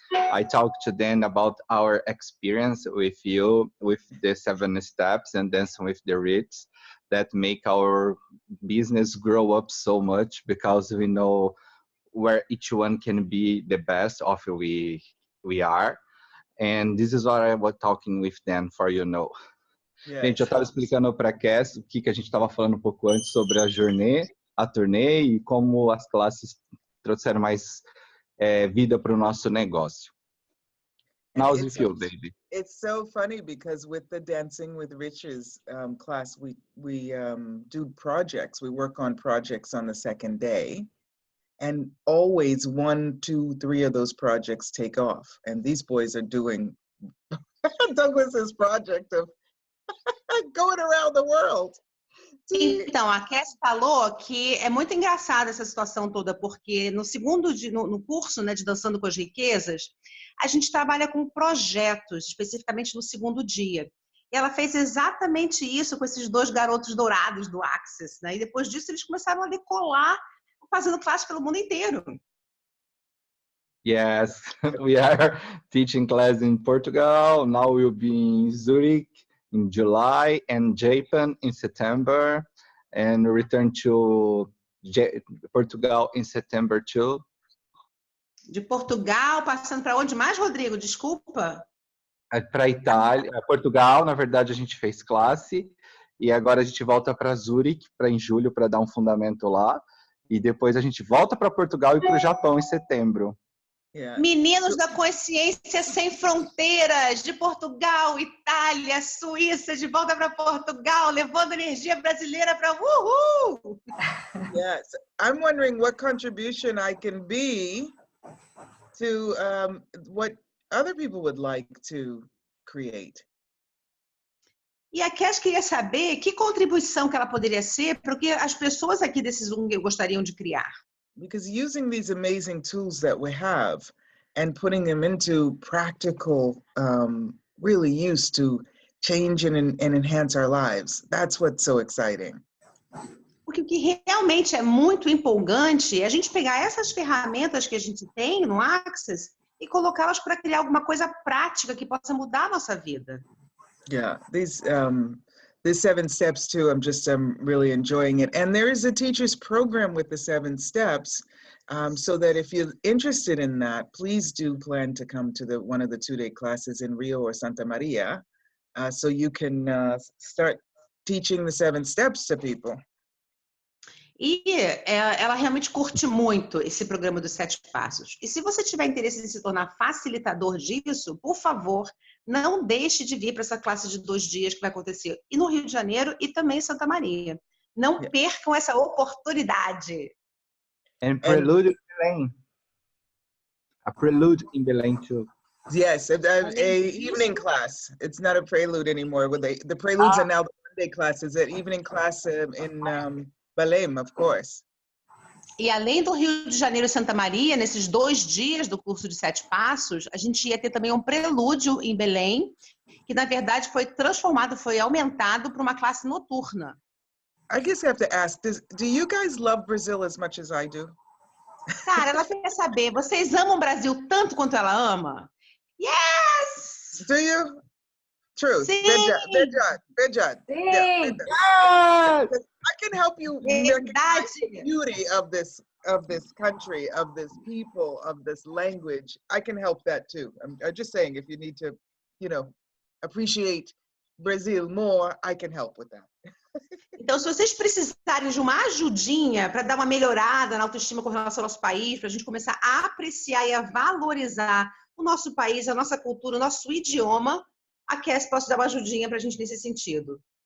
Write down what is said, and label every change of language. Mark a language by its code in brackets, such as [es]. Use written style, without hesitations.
[en] I talked to them about our experience with you, with the 7 steps and Dancing with the Rich that make our business grow up so much because we know where each one can be the best of we are. And this is what I was talking with them for, you know. Yes. [pt] Gente, eu estava explicando para a Cass o que a gente estava falando um pouco antes sobre a turnê e como as classes trouxeram mais vida para o nosso negócio. [en] And How's it it's feel, David? It's so funny because with the Dancing with Riches class, we do projects. We work on projects on the second day, and always 1, 2, 3 of those projects take off. And these boys are doing Douglas's project of going around the world. [pt] Então, a Cass falou que é muito engraçada essa situação toda, porque no curso, né, de Dançando com as Riquezas, a gente trabalha com projetos, especificamente no segundo dia. E ela fez exatamente isso com esses 2 garotos dourados do Access, né? E depois disso eles começaram a decolar, fazendo classe pelo mundo inteiro. [en] Yes, we are teaching class in Portugal. Now we'll be in Zurich in July and Japan in September, and return to Portugal in September too. [pt] De Portugal, passando para onde mais, Rodrigo? Desculpa. Para Itália, Portugal, na verdade a gente fez classe e agora a gente volta para Zurich em julho para dar um fundamento lá e depois a gente volta para Portugal e para o Japão em setembro. [en] Yeah. [pt] Meninos da Consciência Sem Fronteiras, de Portugal, Itália, Suíça, de volta para Portugal, levando energia brasileira para uhul! [en] Yes, I'm wondering what contribution I can be to what other people would like to create. [pt] E a Cass queria saber que contribuição que ela poderia ser para o que as pessoas aqui desse Zoom gostariam de criar. [en] Because using these amazing tools that we have and putting them into practical, really use to change and enhance our lives, that's what's so exciting. [pt] Porque o que realmente é muito empolgante é a gente pegar essas ferramentas que a gente tem no Access e colocá-las para criar alguma coisa prática que possa mudar a nossa vida. [en] Yeah, these 7 steps too, I'm really enjoying it. And there is a teacher's program with the 7 steps, so that if you're interested in that, please do plan to come to one of the 2-day classes in Rio or Santa Maria, so you can start teaching the 7 steps to people. [pt] E ela realmente curte muito esse programa dos 7 passos. E se você tiver interesse em se tornar facilitador disso, por favor, não deixe de vir para essa classe de 2 dias que vai acontecer e no Rio de Janeiro e também em Santa Maria. Não percam essa oportunidade. [en] And Prelude in Belém. A Prelude in Belém too. Yes, a evening class. It's not a prelude anymore. The preludes are now the Monday classes. An evening class in Belém, of course. [pt] E além do Rio de Janeiro e Santa Maria, nesses 2 dias do curso de 7 passos, a gente ia ter também um prelúdio em Belém, que na verdade foi transformado, foi aumentado para uma classe noturna. [en] I guess I have to ask, do you guys love Brazil as much as I do? [pt] Cara, ela quer saber, vocês amam o Brasil tanto quanto ela ama? [en] Yes! Do you? True. [pt] Sim. Bejad. Sim. [en] Yeah, I can help you recognize the [pt] Verdade. [en] beauty of this country, of this people, of this language. I can help that too. I'm just saying, if you need to, appreciate Brazil more, I can help with that. [pt] Então, se vocês precisarem de uma ajudinha para dar uma melhorada na autoestima com relação ao nosso país, para a gente começar a apreciar e a valorizar o nosso país, a nossa cultura, o nosso idioma, a Cass pode dar uma ajudinha para a gente nesse sentido.